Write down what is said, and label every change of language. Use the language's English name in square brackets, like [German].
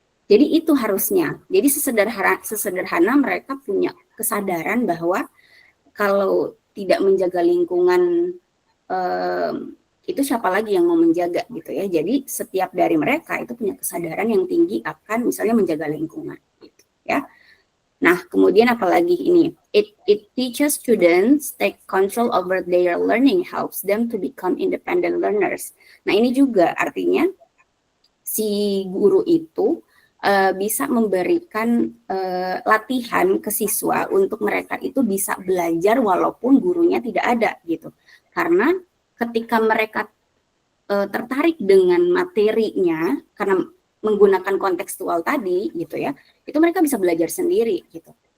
[Indonesian] Jadi itu harusnya. Jadi sesederhana mereka punya kesadaran bahwa kalau tidak menjaga lingkungan itu siapa lagi yang mau menjaga gitu ya. Jadi setiap dari mereka itu punya kesadaran yang tinggi akan misalnya menjaga lingkungan gitu ya. Nah, kemudian apalagi ini, [English] it teaches students take control over their learning, helps them to become independent learners. [Indonesian] Nah, ini juga artinya si guru itu bisa memberikan latihan ke siswa untuk mereka itu bisa belajar walaupun gurunya tidak ada gitu. Karena ketika mereka tertarik dengan materinya karena menggunakan kontekstual tadi gitu ya, itu mereka bisa belajar sendiri gitu.